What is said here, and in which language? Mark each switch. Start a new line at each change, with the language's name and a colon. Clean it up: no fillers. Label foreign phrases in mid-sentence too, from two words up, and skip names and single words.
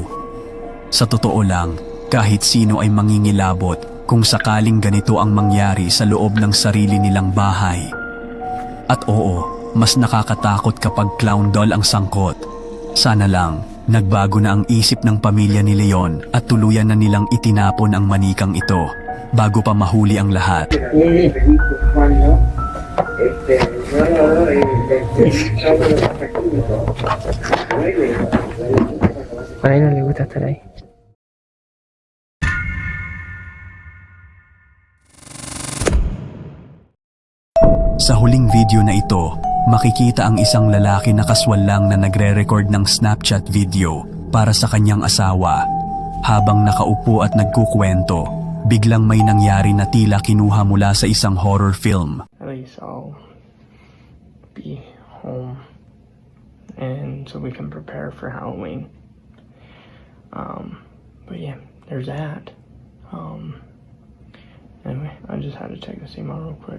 Filipino: Sa totoo lang, kahit sino ay mangingilabot kung sakaling ganito ang mangyari sa loob ng sarili nilang bahay. At oo, mas nakakatakot kapag
English: clown doll
Filipino: ang sangkot. Sana lang, nagbago na ang isip ng pamilya ni Leon at tuluyan na nilang itinapon ang manikang ito bago pa mahuli ang lahat.
Spanish: A él no le gusta estar ahí.
Filipino: Sa huling video na ito, makikita ang isang lalaki na kaswal lang na nagre-record ng Snapchat video para sa kanyang asawa. Habang nakaupo at nagkukwento, biglang may nangyari na tila kinuha mula sa isang
English: horror film. At least I'll be home and so we can prepare for Halloween. But yeah, there's that. Anyway, I just had to check the SEMA real quick.